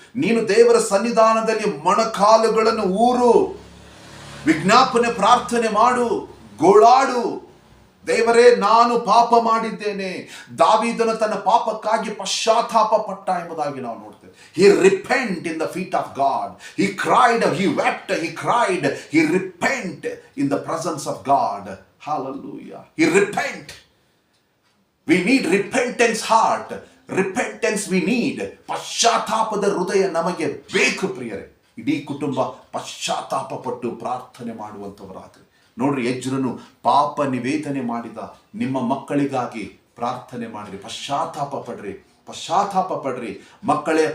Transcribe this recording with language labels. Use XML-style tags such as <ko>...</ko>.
<kn>ನೀನು ದೇವರ ಸನ್ನಿಧಾನದಲ್ಲಿ ಮೊಣಕಾಲುಗಳನ್ನು ಊರು, ವಿಜ್ಞಾಪನೆ ಪ್ರಾರ್ಥನೆ ಮಾಡು, ಗೋಳಾಡು. ದೇವರೇ, ನಾನು ಪಾಪ ಮಾಡಿದ್ದೇನೆ. ದಾವೀದನು ತನ್ನ ಪಾಪಕ್ಕಾಗಿ ಪಶ್ಚಾತ್ತಾಪ ಪಟ್ಟ ಎಂಬುದಾಗಿ ನಾವು ನೋಡ್ತೇವೆ.</kn> <en>He repent in the feet of God. He cried, he wept, he cried, he repent in the presence of God. Hallelujah. He repent. We need repentance heart. Repentance we need.</en> <kn>ಪಶ್ಚಾತ್ತಾಪದ ಹೃದಯ ನಮಗೆ ಬೇಕು ಪ್ರಿಯರೇ. ಇಡೀ ಕುಟುಂಬ ಪಶ್ಚಾತ್ತಾಪ ಪಟ್ಟು ಪ್ರಾರ್ಥನೆ ಮಾಡುವಂಥವರಾಗ್ರಿ. ನೋಡ್ರಿ, ಎಜ್ರನು ಪಾಪ ನಿವೇದನೆ ಮಾಡಿದ ನಿಮ್ಮ ಮಕ್ಕಳಿಗಾಗಿ ಪ್ರಾರ್ಥನೆ ಮಾಡ್ರಿ. ಪಶ್ಚಾತ್ತಾಪ ಪಡ್ರಿ, ಪಶ್ಚಾತ್ತಾಪ ಪಡ್ರಿ ಮಕ್ಕಳೇ.</kn>